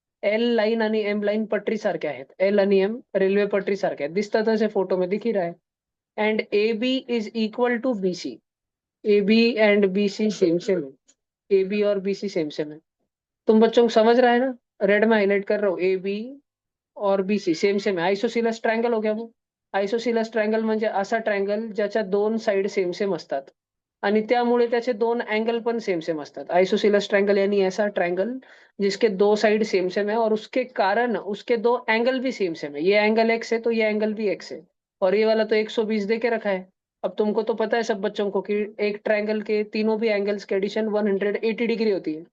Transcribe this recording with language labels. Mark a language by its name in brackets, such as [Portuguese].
[Marathi] L line आणि M line पटरी सारख्या आहेत. एल आणि एम रेल्वे पटरी सारख्या आहेत, दिसतात असे [Hindi] फोटो में दिख ही रहा है. [English] And A B is equal to B C. [Hindi] A B and B C same same है. ए बी और बी सी सेम सेम है. तुम बच्चों को समझ रहा है ना? रेड में हाईलाइट कर रहा हूँ, ए बी और बी सी [Marathi] सेम सेम आहे. [Hindi] आयसोसिलस ट्रायंगल हो गया वो. [Marathi] आयसोसिलस ट्रायंगल म्हणजे असा ट्रायंगल ज्याच्या दोन साइड सेम सेम असतात आणि त्यामुळे त्याचे दोन अँगल पण सेम सेम असतात. [Hindi] आइसोसिलस ट्रायंगल यानी ऐसा ट्रायंगल जिसके दो साइड सेम सेम है और उसके कारण उसके दो एंगल भी सेम सेम है. ये एंगल एक्स है तो ये एंगल भी एक्स है. और ये वाला तो 120 दे के रखा है. अब तुमको तो पता है सब बच्चों को कि एक ट्रायंगल के तीनों भी एंगल्स के एडिशन 180 डिग्री होती है.